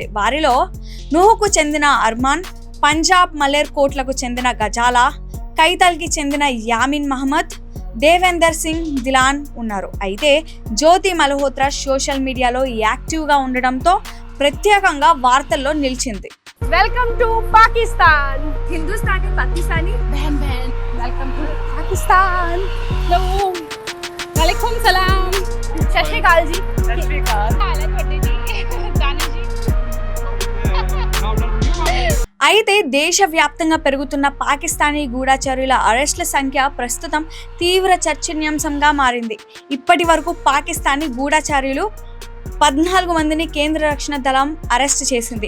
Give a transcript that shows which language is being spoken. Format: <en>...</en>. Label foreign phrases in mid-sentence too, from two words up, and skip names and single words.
<te>వారిలో నుహుకు చెందిన అర్మాన్, పంజాబ్ మలేర్ కోట్లకు చెందిన గజాలా, కైతల్కి చెందిన యామిన్ మహమ్మద్, దేవేందర్ సింగ్ దిలాన్ ఉన్నారు. అయితే జ్యోతి మల్హోత్రా</te> <en>social media active</en> <te>ఉండడంతో ప్రత్యేకంగా వార్తల్లో నిలిచింది.</te> <en>Welcome to Pakistan.</en> <hi>हिंदुस्तानी पाकिस्तानी बहन बहन.</hi> <en>Welcome to Pakistan.</en> <ar>हेलो وعليكم السلام.</ar> <pa>ਸਤ ਸ੍ਰੀ ਅਕਾਲ ਜੀ. ਸਤ ਸ੍ਰੀ ਅਕਾਲ. ਹਾਲ ਹੈ ਤੁਹਾਡੇ ਜੀ ਦਾਨੀ जी.</pa> <te>అయితే దేశవ్యాప్తంగా పెరుగుతున్న పాకిస్తానీ గూఢచారుల అరెస్టుల సంఖ్య ప్రస్తుతం తీవ్ర చర్చనీయాంశంగా మారింది. ఇప్పటి వరకు పాకిస్తానీ గూఢచారులు 14 మందిని కేంద్ర రక్షణ దళం అరెస్ట్ చేసింది.</te>